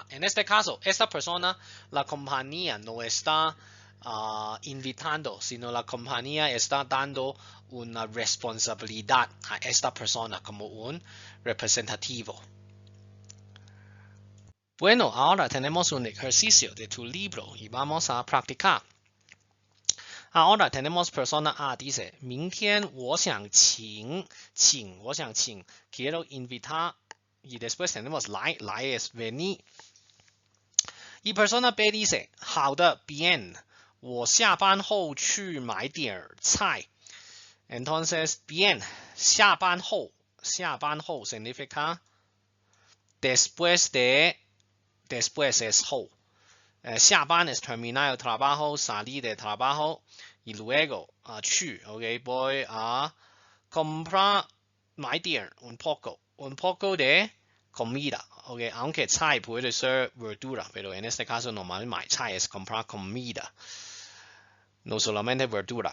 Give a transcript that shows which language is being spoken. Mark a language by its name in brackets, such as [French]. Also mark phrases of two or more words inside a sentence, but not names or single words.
[Spanish] En este caso, esta persona, la compañía no está invitando, sino la compañía está dando una responsabilidad a esta persona como un representativo. Bueno, ahora tenemos un ejercicio de tu libro y vamos a practicar. Ahora tenemos persona A, dice, [Chinese] 明天我想请 [Spanish] quiero invitar y después tenemos来es venir. Y persona B dice [Chinese] 好的 bien 我下班后去买点菜 entonces [Spanish] bien [Chinese] 下班后 [Spanish] significa después es 后 下班 es terminar el trabajo salir del trabajo y luego 去 ok voy a comprar [Chinese] 买点 [Spanish] un poco de comida, okay, aunque菜puede ser verdura, pero en este caso normalmente菜es comprar comida, no solamente verdura.